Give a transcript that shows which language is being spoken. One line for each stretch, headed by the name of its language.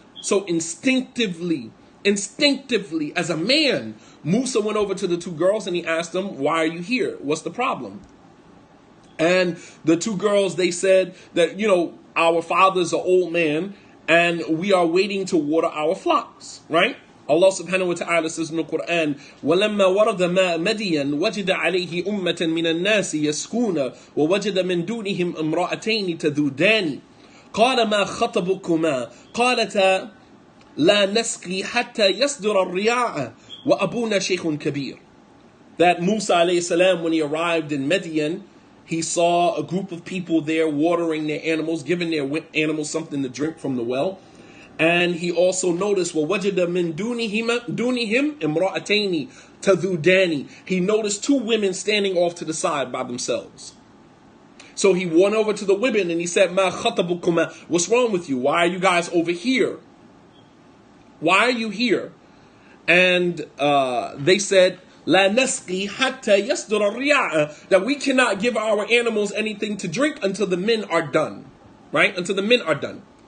English: So instinctively, as a man, Musa went over to the two girls and he asked them, why are you here? What's the problem? And the two girls, they said that, our father's an old man and we are waiting to water our flocks, right? Allah subhanahu wa ta'ala says in the Quran,
Arabic: وَلَمَّا وَرَدَ مَاءَ مَدْيَنَ وَجَدَ عَلَيْهِ أُمَّةً مِّنَ النَّاسِ يَسْكُونَ وَوَجَدَ مِن دُونِهِمْ امْرَأَتَيْنِ تَذُودَانِ قَالَ مَا خَطَبُكُمَا قَالَتَا لَا نَسْقِي حَتَّى يَصْدُرَ الرِّيَاعَ وَأَبُونَا شَيْخٌ كَبِيرٌ.
English: That Musa alayhi salam, when he arrived in Midian, he saw a group of people there watering their animals, giving their animals something to drink from the well. And he also noticed,
Arabic: وَوَجَدَ مِن دُونِهِمْ إِمْرَأَتَيْنِ تَذُودَانِ.
English: He noticed two women standing off to the side by themselves. So he went over to the women and he said,
Arabic: مَا خَطَبُكُمَا.
English: What's wrong with you? Why are you guys over here? Why are you here? And they said,
Arabic: La nasqi hatta yasdur al-riya'a,
English: that we cannot give our animals anything to drink until the men are done. Right? Until the men are done.